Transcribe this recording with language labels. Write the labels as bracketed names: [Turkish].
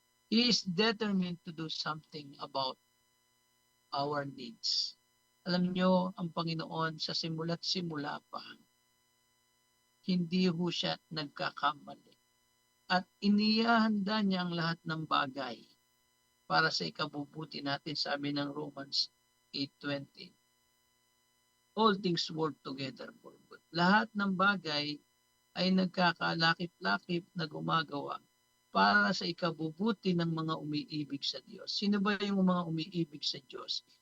[English] He is determined to do something about our needs. [Filipino] Alam nyo, ang Panginoon sa simula't simula pa, hindi ho siya nagkakamali. At inihahanda niya ang lahat ng bagay para sa ikabubuti natin, sabi ng Romans 8:20. [English] All things work together for good. [Filipino] Lahat ng bagay ay nagkakalakip-lakip na gumagawa para sa ikabubuti ng mga umiibig sa Diyos. Sino ba yung mga umiibig sa Diyos?